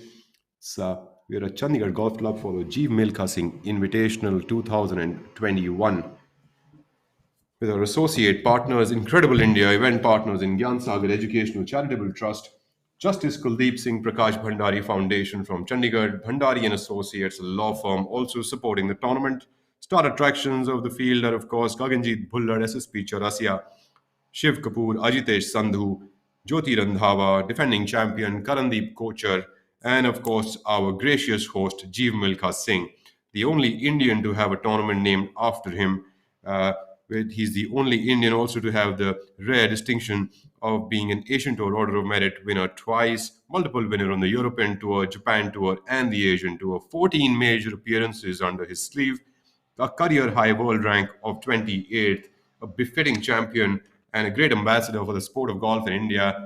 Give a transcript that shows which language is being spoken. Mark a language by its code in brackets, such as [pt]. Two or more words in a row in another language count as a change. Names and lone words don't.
[en] So we're at Chandigarh Golf Club for the Jeev Milkha Singh Invitational 2021 with our associate partners, Incredible India, event partners in Gyan Sagar Educational Charitable Trust, Justice Kuldeep Singh Prakash Bhandari Foundation from Chandigarh, Bhandari and Associates, a law firm also supporting the tournament. Star attractions of the field are, of course, Gaganjeet Bhullard, SSP Chaurasia, Shiv Kapoor, Ajitesh Sandhu, Jyoti Randhawa, defending champion Karandeep Kochar, and of course our gracious host Jeev Milkha Singh, the only Indian to have a tournament named after him. Uh, he's the only Indian also to have the rare distinction of being an Asian Tour Order of Merit winner twice, multiple winner on the European Tour, Japan Tour, and the Asian Tour, 14 major appearances under his sleeve, a career high world rank of 28th, a befitting champion, and a great ambassador for the sport of golf in India.